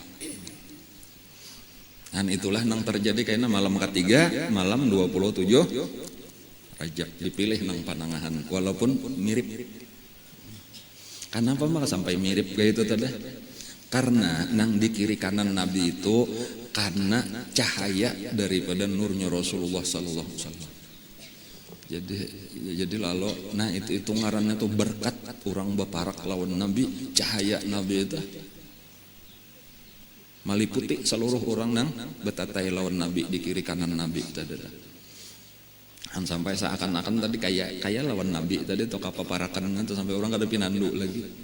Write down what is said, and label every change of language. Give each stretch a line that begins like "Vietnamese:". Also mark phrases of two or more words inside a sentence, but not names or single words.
Banjar: Dan itulah nang terjadi kayaknya malam ketiga, malam 27 Rajab dipilih nang panangahan walaupun mirip. Kenapa malah sampai mirip kayak itu tadi? Karena nang di kiri kanan Nabi itu karena cahaya daripada nurnya Rasulullah
Arabic: صلى الله عليه وسلم.
Banjar: Jadi lalu nah itu ngarannya tuh berkat orang beparak lawan Nabi, cahaya Nabi itu meliputi seluruh orang nang betatai lawan Nabi di kiri kanan Nabi tadi. Dan sampai seakan-akan tadi kayak lawan Nabi tadi atau kapaparakan itu sampai orang kada pinandu lagi.